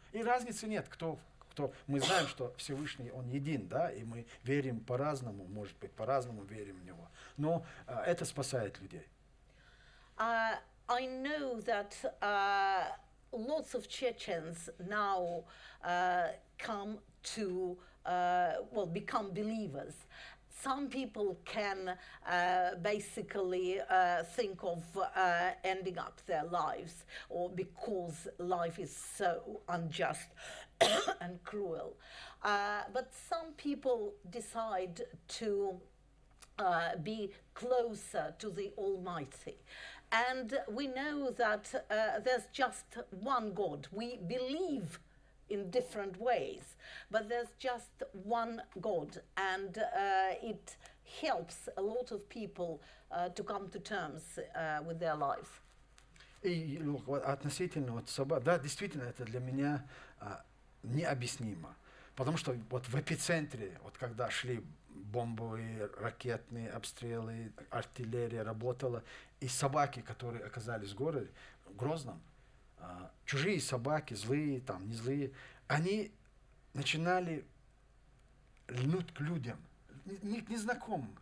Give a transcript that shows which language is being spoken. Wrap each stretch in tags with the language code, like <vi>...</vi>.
<ru>И разницы нет, кто мы знаем, что Всевышний, Он един, да, и мы верим по-разному, может быть, по-разному верим в Него. Но это спасает людей.</ru> <en>I know that lots of Chechens now come to, become believers. Some people can basically think of ending up their lives, or because life is so unjust and cruel. But some people decide to be closer to the Almighty. And we know that there's just one God. We believe in different ways, but there's just one God, and it helps a lot of people to come to terms with their lives.</en> <ru>И относительно вот собак, да, действительно, это для меня необъяснимо. Потому что вот в эпицентре, вот когда шли бомбовые, ракетные обстрелы, артиллерия работала, и собаки, которые оказались в городе, в Грозном, чужие собаки, злые, там, не злые, они начинали льнуть к людям, незнакомым.</ru>